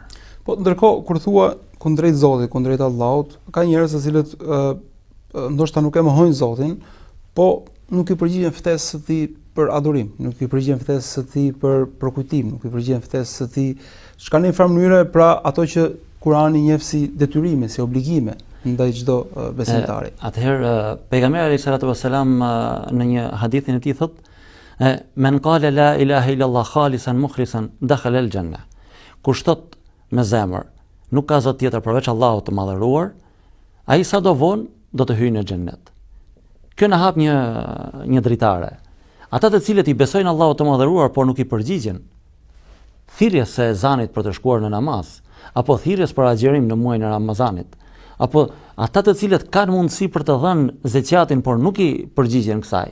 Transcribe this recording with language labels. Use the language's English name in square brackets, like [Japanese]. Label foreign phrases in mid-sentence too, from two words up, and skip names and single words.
[Albanian] Po ndërkohë kur thua kundrejt Zotit, kundrejt Allahut, ka njerëz të cilët ndoshta nuk e mohojnë Zotin, po nuk i përgjigjen ftesës së tij për adhurim, nuk i përgjigjen ftesës së tij për kujtim, nuk i përgjigjen ftesës së tij çka në një farë mënyrë, pra ato që Kurani njeh si detyrime, si obligime ndaj çdo besimtari. Atëherë pejgamberi [Arabic] عليه الصلاة والسلام [Albanian] në një hadithin e tij thotë: [Arabic] "من قال لا إله إلا الله خالصا مخلصا دخل الجنة." [Albanian] Kush thot me zemër, nuk ka zot tjetër përveç Allahut të madhëruar, ai sado vonë do të hyjë në xhennet. Kjo na hap një dritare. Ata të cilët i besojnë Allahut të madhëruar por nuk i përgjigjen thirrjes së ezanit për të shkuar në namaz, apo thirrjes për agjerim në muajin e Ramazanit, apo ata të cilët kanë mundësi për të dhënë zeqatin por nuk i përgjigjen kësaj.